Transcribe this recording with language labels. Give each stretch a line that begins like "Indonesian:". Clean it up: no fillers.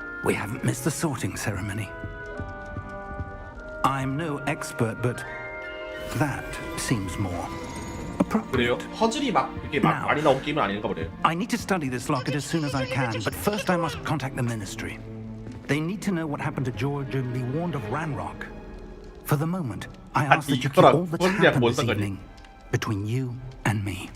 English: We haven't missed the sorting ceremony. I'm no expert, but that seems more
Korean: 그래요?
English: appropriate.
Korean: 퍼즐이 그렇게 많이 나온 게임은 아닌가 보네요.
English: I need to study this locket as soon as I can, but first I must contact the ministry. They need to know what happened to George and be warned of Ranrock. For the moment, I ask that you keep all that's happened this evening between you and me.